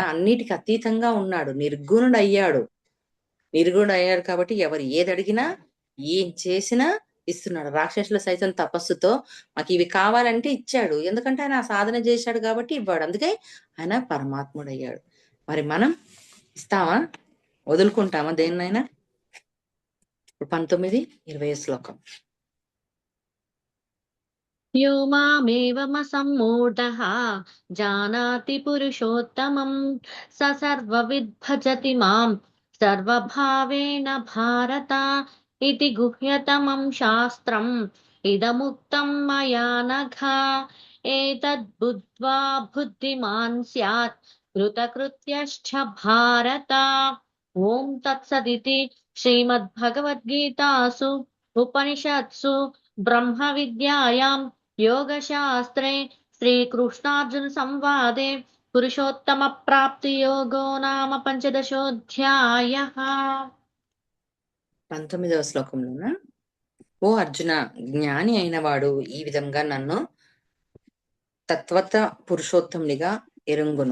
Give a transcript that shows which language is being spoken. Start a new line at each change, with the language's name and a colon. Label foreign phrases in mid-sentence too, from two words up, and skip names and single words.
Telugu: అన్నిటికి అతీతంగా ఉన్నాడు, నిర్గుణుడు అయ్యాడు కాబట్టి ఎవరు ఏది అడిగినా ఏం చేసినా ఇస్తున్నాడు. రాక్షసుల సైతం తపస్సుతో మాకు ఇవి కావాలంటే ఇచ్చాడు. ఎందుకంటే ఆయన సాధన చేశాడు కాబట్టి ఇవ్వాడు. అందుకే ఆయన పరమాత్ముడు అయ్యాడు. మరి మనం ఇస్తామా, వదులుకుంటామా దేన్నైనా? 19, 20 శ్లోకం.
Sanskrit: यो मामेवमसम्मूढः जानाति पुरुषोत्तमं स सर्वविद् भजति मां सर्वभावेन भारत इति गुह्यतमं शास्त्रम् इदमुक्तं मया नघ एतद्बुद्ध्वा बुद्धिमान् स्यात् कृतकृत्यश्च भारत. ओं तत्सदिति श्रीमद्भगवद्गीतासु उपनिषत्सु ब्रह्म विद्यायां योगशास्त्रे श्रीकृष्णार्जुन संवादे పురుషోత్తమ ప్రాప్తి యోగో నామ పంచదశోధ్యాయః.
Telugu: 19వ శ్లోకంలోన ఓ అర్జున, జ్ఞాని అయినవాడు ఈ విధంగా నన్ను తత్వత పురుషోత్తమునిగా ఎరుంగును.